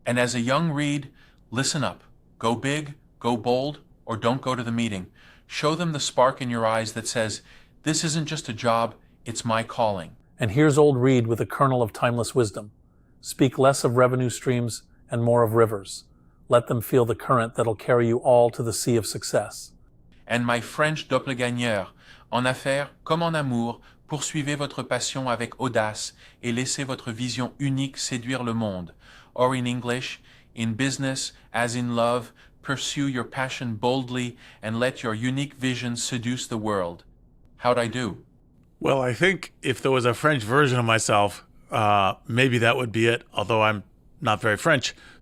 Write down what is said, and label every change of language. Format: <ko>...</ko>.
<en>And as a young Reid, listen up. Go big, go bold, or don't go to the meeting. Show them the spark in your eyes that says, this isn't just a job, it's my calling. And here's old Reid with a kernel of timeless wisdom. Speak less of revenue streams and more of rivers. Let them feel the current that'll carry you all to the sea of success. And my French doppelganger,</en> <fr>en affaires comme en amour, poursuivez votre passion avec audace et laissez votre vision unique séduire le monde.</fr> <en>Or in English, in business as in love, pursue your passion boldly and let your unique vision seduce the world. How'd I do? Well, I think if there was a French version of myself, maybe that would be it, although I'm not very French.</en>